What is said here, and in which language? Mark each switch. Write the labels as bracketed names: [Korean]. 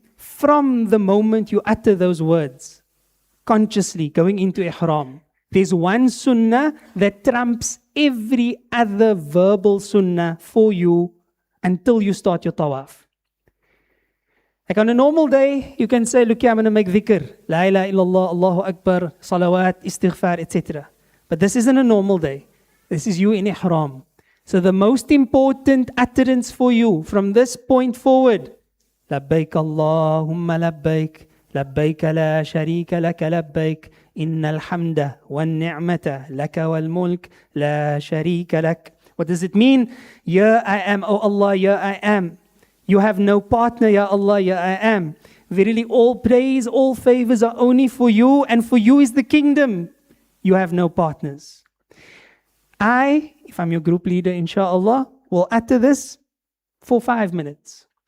[English] From the moment you utter those words, consciously going into ihram, there's one sunnah that trumps every other verbal sunnah for you until you start your tawaf. Like on a normal day, you can say, look here, I'm going to make dhikr. La ilaha illallah, Allahu Akbar, salawat, istighfar, etc. But this isn't a normal day. This is you in ihram. So the most important utterance for you from this point forward, [Arabic] لبيك اللهم لبيك لبيك لا شريك لك لبيك إن الحمد والنعمة لك والملك لا شريك لك. [English] What does it mean? Ya I am, O Allah, Ya I am. You have no partner, Ya Allah, Ya I am. Verily all praise, all favors are only for you, and for you is the kingdom. You have no partners. I, if I'm your group leader, inshallah, will utter this for 5 minutes.